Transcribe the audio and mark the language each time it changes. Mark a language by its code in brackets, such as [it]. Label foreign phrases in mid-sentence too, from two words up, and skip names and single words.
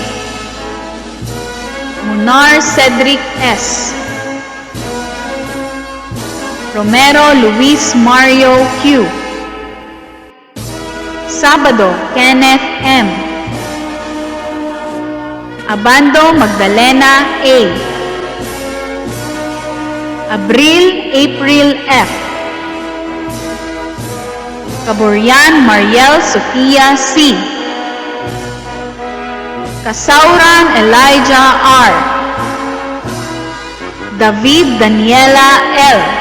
[tl] Munar Cedric S. Romero Luis Mario Q. Sabado Kenneth M. Abando Magdalena A. Abril April F. Caborian Mariel Sofia C. Kasauran Elijah R. David Daniela L.